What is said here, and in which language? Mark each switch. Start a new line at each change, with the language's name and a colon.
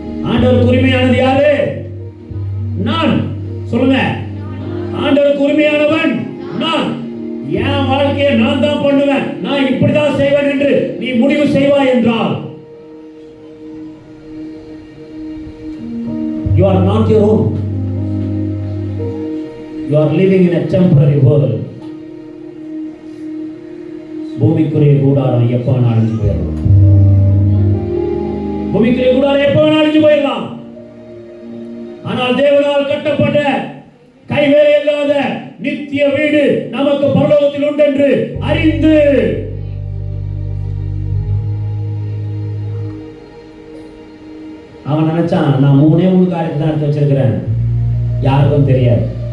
Tamil: ஆண்டவருக்கு உரிமையானது யாரு? நான். சொல்லுங்க, ஆண்டவருக்கு உரிமையானவன் நான். என் வாழ்க்கையை நான் தான் பண்ணுவேன், நான் இப்படிதான் செய்வேன் என்று நீ முடிவு செய்வாய் என்றால்
English: you are not your own. You are living in a temporary world.
Tamil: பூமிக்குரிய கூடாரம் எப்ப வேணா அழிஞ்சு போயிடலாம். பூமிக்குரிய கூடாரம் எப்ப வேணா அழிஞ்சு போயிடலாம். ஆனால் தேவனால் கட்டப்பட்ட கைவேலை இல்லாத நித்திய வீடு நமக்கு பரலோகத்தில் உண்டு என்று அறிந்து அவன் நினைச்சான், நான் 3 காரியத்தை தான் எடுத்து வச்சிருக்கிறேன், யாருக்கும் தெரியாது.